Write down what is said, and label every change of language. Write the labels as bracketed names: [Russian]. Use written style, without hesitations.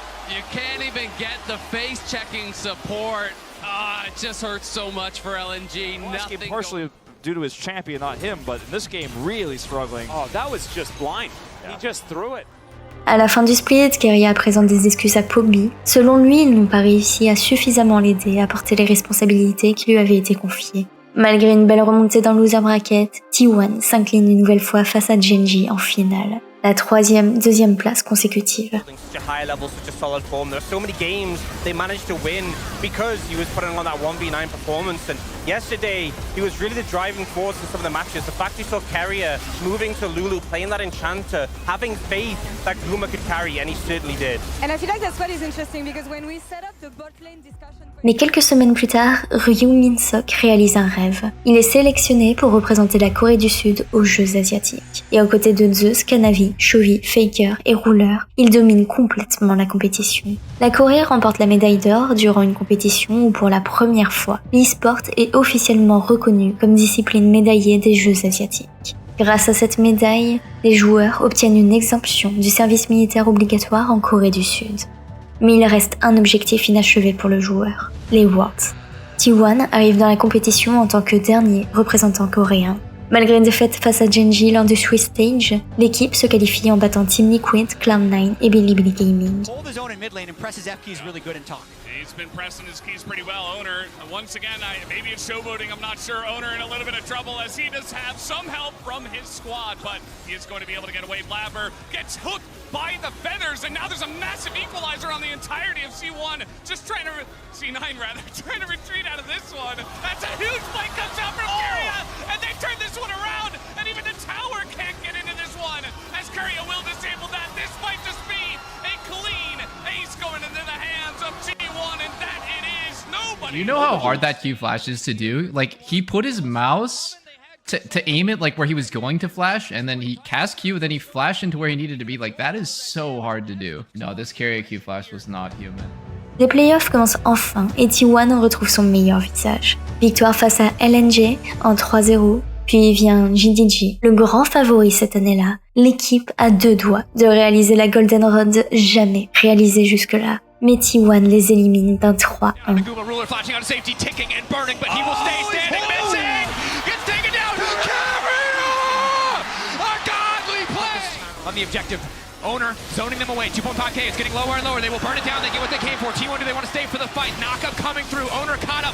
[English] You can't even get the face-checking support. It just hurts so much for LNG. Nothing partially due to his champion, not him, but in this game, really struggling. Oh, that was just blind. Yeah. He just threw it. [French] À la fin du split, Keria présente des excuses à Pombi. Selon lui, ils n'ont pas réussi à suffisamment l'aider à porter les responsabilités qui lui avaient été confiées. Malgré une belle remontée dans le loser bracket, T1 s'incline une nouvelle fois face à Gen.G en finale. La deuxième place consécutive. [English] Such a high level, such a solid form. There are so many games they managed to win because he was putting on that 1v9 performance. And yesterday, he was really the driving force in some of the matches. The fact we saw Keria moving to Lulu, playing that Enchanter, having faith that Guma could carry, and he certainly did. And I feel like that's what is interesting because when we set up the bot lane discussion. [French] Mais quelques semaines plus tard, Ryu Min-Sok réalise un rêve. Il est sélectionné pour représenter la Corée du Sud aux Jeux Asiatiques. Et aux côtés de Zeus, Kanavi, Chovy, Faker et Ruler, il domine complètement la compétition. La Corée remporte la médaille d'or durant une compétition où pour la première fois, l'e-sport est officiellement reconnu comme discipline médaillée des Jeux Asiatiques. Grâce à cette médaille, les joueurs obtiennent une exemption du service militaire obligatoire en Corée du Sud. Mais il reste un objectif inachevé pour le joueur, les Worlds. T1 arrive dans la compétition en tant que dernier représentant coréen. Malgré une défaite face à Gen.G lors du Swiss Stage, l'équipe se qualifie en battant Team Liquid, Cloud9 et Bilibili Gaming. [English] He's been pressing his keys pretty well. Owner, once again, maybe it's showboating, I'm not sure. Owner in a little bit of trouble as he does have some help from his squad, but he is going to be able to get away. Blabber gets hooked by the feathers, and now there's a massive equalizer on the entirety of C1. Just trying to, C9 rather, trying to retreat out of this one. That's a huge flank comes out from Keria, and they turn this one around, and even the tower can't get into this one, as Keria will disable that. This might just be a clean ace going into the hands of T1, and that it is nobody. You know how hard that Q flash is to do? Like, he put his mouse to aim it like where he was going to flash, and then he cast Q, then he flashed into where he needed to be. Like, that is so hard to do. No, this Keria Q flash was not human. [French] Les playoffs commencent enfin et T1 retrouve son meilleur visage. Victoire face à LNG en 3-0, puis vient GDG, le grand favori cette année-là. L'équipe a 2 doigts de réaliser la Golden Road jamais réalisée jusque-là. mais T1 les élimine d'un 3-1. [English] Guma Ruler flashing out of safety, ticking and burning, but he will stay standing, missing! Gets taken down! Carrier! A godly play! On the objective. Owner zoning them away. 2.5k. It's getting lower and lower. They will burn it down. They get what they came for. T1, do they want to stay for the fight? Knockup coming through. Owner caught up.